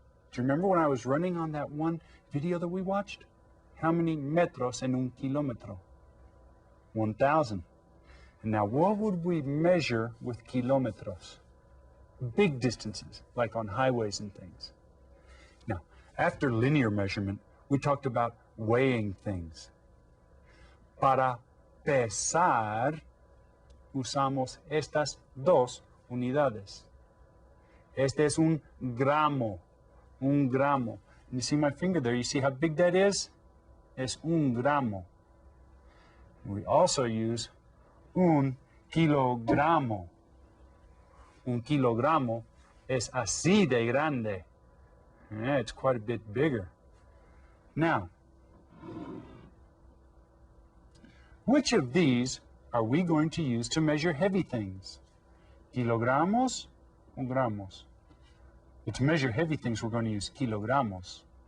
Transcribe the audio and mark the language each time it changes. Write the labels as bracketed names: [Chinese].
[English] Do you remember when I was running on that one video that we watched? How many [Spanish] metros en un kilómetro? [English] 1,000. And now, what would we measure with kilómetros? Big distances, like on highways and things. Now, after linear measurement, we talked about weighing things. [Spanish] Para pesar, usamos estas dos unidades. Este es un gramo. Un gramo. [English] You see my finger there? You see how big that is? [Spanish] Es un gramo. [English] We also use [Spanish] un kilogramo. Un kilogramo es así de grande. [English] Yeah, it's quite a bit bigger. Now, which of these are we going to use to measure heavy things? Kilogramos or gramos? But to measure heavy things, we're going to use kilogramos.